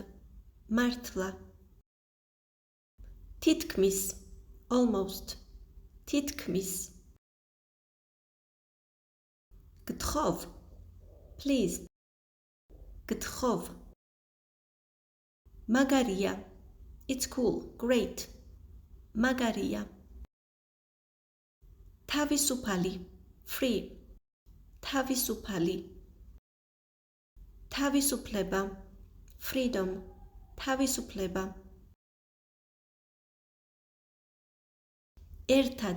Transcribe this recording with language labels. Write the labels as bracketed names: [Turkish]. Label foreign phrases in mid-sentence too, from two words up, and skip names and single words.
[Georgian] მართლა. თითქმის. Almost. თითქმის. გთხოვ. Please. გთხოვ. მაგარია. [English] It's cool. Great. [Georgian] მაგარია. თავისუფალი. Free. თავისუფალი. თავისუფლება. Freedom. თავისუფლება. ერთად.